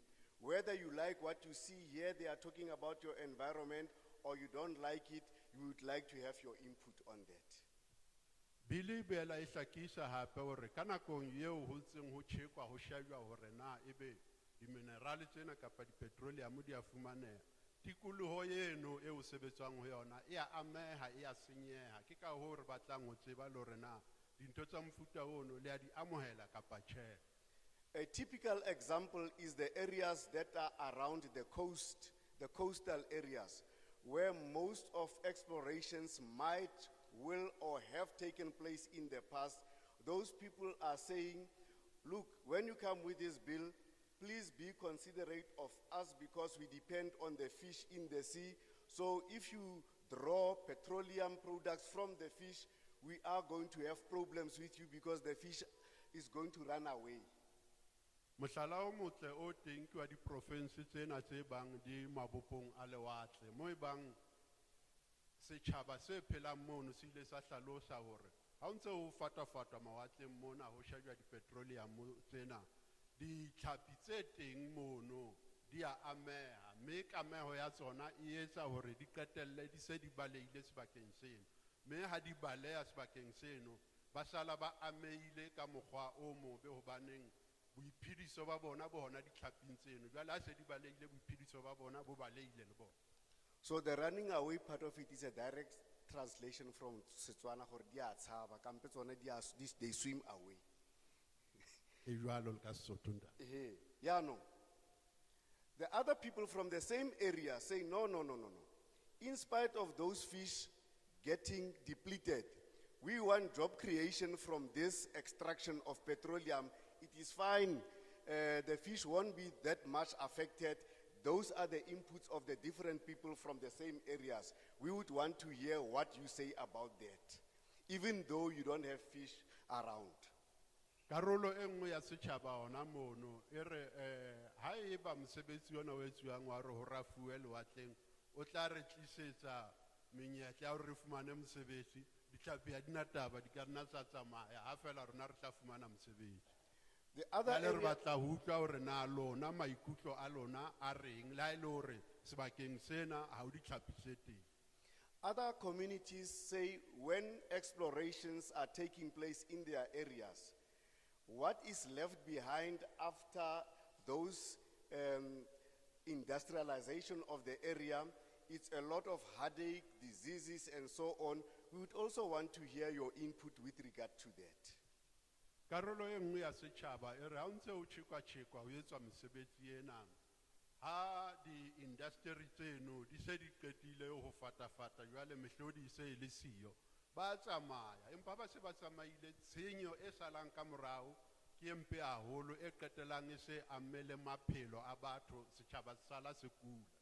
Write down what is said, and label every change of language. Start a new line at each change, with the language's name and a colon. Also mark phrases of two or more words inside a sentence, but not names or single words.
English: Whether you like what you see here, they are talking about your environment, or you don't like it, you would like to have your input on that.
Southern Sotho: Bili bela ihlakisa hape hore ka nakong eo ho ntseng ho tjhekwa ho shajwa hore na ebe di-minerale tsena kapa di-petroleum di a fumaneha, tikoloho eno eo sebetswang ho yona e a ameha, e a senyeha. Ke ka hoo re batlang ho tseba le hore na dintho tsa mofuta ono le a di amohela kapa tjhe.
English: A typical example is the areas that are around the coast, the coastal areas, where most of explorations might, will, or have taken place in the past. Those people are saying, look, when you come with this bill, please be considerate of us because we depend on the fish in the sea. So if you draw petroleum products from the fish, we are going to have problems with you because the fish is going to run away.
Southern Sotho: Mohlala o motle o teng ke wa di-province tsena tse bang di mabopong a lewatle, mo e bang setjhaba se phelang mono se ile sa hlalosa hore ha o ntse ho fatafatwa mawatleng mona ho shajwa di-petroleum tsena, ditlhapi tse teng mono di a ameha, mme kameho ya tsona e etsa hore di qetelle di se di baleile sebakeng seno, mme ha di baleha sebakeng seno ba sala ba amehile ka mokgwa o mobe hobaneng boiphediso ba bona bo hona ditlhaping tseno, jwale ha se di baleile boiphediso ba bona bo baleile le bona.
English: So the running away part of it is a direct translation from Setswana
Tswana: gore di a tshaba, kampe tsone
English: they swim away.
Southern Sotho: E jwalo le ka Sesotho ntate.
English: Yeah, no. The other people from the same area say, no. In spite of those fish getting depleted, we want job creation from this extraction of petroleum. It is fine. The fish won't be that much affected. Those are the inputs of the different people from the same areas. We would want to hear what you say about that, even though you don't have fish around.
Southern Sotho: Karolo e nngwe ya setjhaba hona mono e re ha eba mosebetsi ona o etsuwang wa re ho rafuwe lewatleng o tla re tlisetsa menyetla ya hore re fumane mosebetsi, ditlhapi ha di na taba, di ka nna tsa tsamaya ha fela rona re tla fumana mosebetsi.
English: The other
Southern Sotho: Jwale re
English: area,
Southern Sotho: batla ho utlwa hore na lona maikutlo a lona a reng le ha e le hore sebakeng sena ha o ditlhapi tse teng.
English: other communities say when explorations are taking place in their areas, what is left behind after those industrialization of the area, it's a lot of headache, diseases, and so on. We would also want to hear your input with regard to that.
Southern Sotho: Karolo e nngwe ya setjhaba e re ha o ntse o tjhekwa ho etswa mesebetsi ena, ha di-industry tseno di se di qetile ho fatafata jwale mehlodi e se e le siyo, ba tsamaya empa ba se ba tsamaile, tshenyo e salang ka morao ke empe haholo e qetelang e se amele maphelo a batho, setjhaba se sala se kula.